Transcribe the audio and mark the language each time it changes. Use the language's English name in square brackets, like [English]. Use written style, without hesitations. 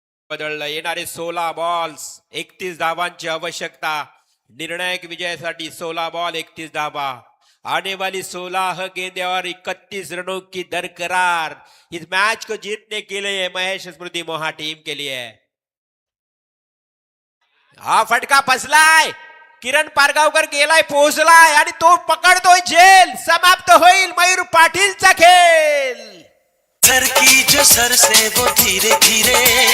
[Marathi] बदललं. येणारे 16 बॉल्स 31 धावांची आवश्यकता. निर्णायक विजयासाठी 16 बॉल 31 धावा. [Hindi] आने वाली 16 गेंदे और 31 रनों की दरकरार. इस मैच को जीतने के लिए महेश स्मृति मोहा टीम के लिए. [Marathi] हा फटका फसलाय. किरण पारगावकर गेलाय, पोहोचलाय आणि तो पकडतोय झेल. समाप्त होईल मयूर पाटीलचा खेळ. [Hindi] सर की जो सर से वो धीरे धीरे